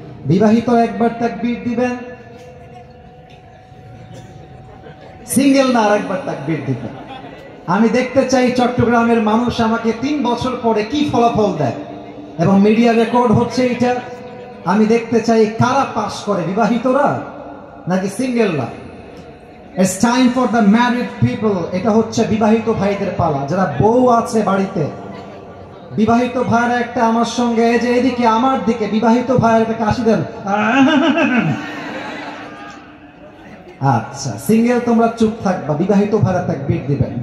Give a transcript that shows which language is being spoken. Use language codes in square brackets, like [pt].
[bn] বিবাহিত একবার তাকবীর দিবেন, সিঙ্গেল না আরেকবার তাকবীর দিবেন। আমি দেখতে চাই চট্টগ্রামের মানুষ আমাকে 3 বছর পরে কি ফলাফল দেয়, এবং মিডিয়া রেকর্ড হচ্ছে এটা। আমি দেখতে চাই কারা পাস করে, বিবাহিতরা নাকি সিঙ্গেলরা। [en] It's time for the married people. [bn] এটা হচ্ছে বিবাহিত ভাইদের পালা, যারা বউ আছে বাড়িতে। বিবাহিত ভাইরা একটা আমার সঙ্গে, এই যে এদিকে আমার দিকে বিবাহিত ভাইয়ের একটা কাশি দেন। আচ্ছা, সিঙ্গেল তোমরা চুপ থাকবা, বিবাহিত ভাইরা তাকবীর দিবেন।